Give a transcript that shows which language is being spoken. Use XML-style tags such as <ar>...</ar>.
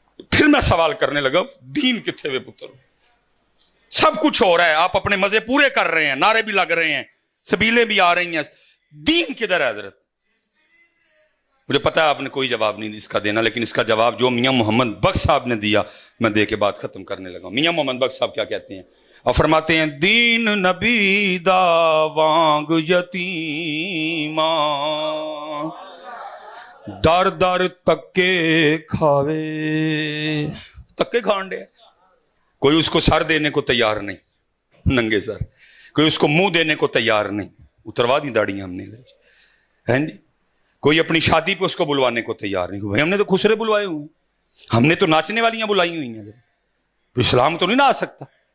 <ur>پھر میں سوال کرنے لگا, دین کتنے ہوئے پترو؟ سب کچھ ہو رہا ہے, آپ اپنے مزے پورے کر رہے ہیں, نعرے بھی لگ رہے ہیں, سبیلیں بھی آ رہی ہیں, دین کدھر ہے حضرت؟ مجھے پتا ہے آپ نے کوئی جواب نہیں اس کا دینا, لیکن اس کا جواب جو میاں محمد بخش صاحب نے دیا میں دے کے بعد ختم کرنے لگا. میاں محمد بخش صاحب کیا کہتے ہیں, اور فرماتے ہیں</ur> <pa>دین نبی دا وانگ یتیماں در در تکے کھاوے.</pa> <ur>تکے کھان دے, کوئی اس کو سر دینے کو تیار نہیں, ننگے سر, کوئی اس کو منہ دینے کو تیار نہیں, اتروا دی داڑیاں ہم نے ہیں جی. کوئی اپنی شادی پہ اس کو بلوانے کو تیار نہیں. بھائی ہم نے تو خسرے بلوائے ہوئے ہیں, ہم نے تو ناچنے والیاں بلائی ہوئی ہیں, تو اسلام تو نہیں نہ آ سکتا.</ur>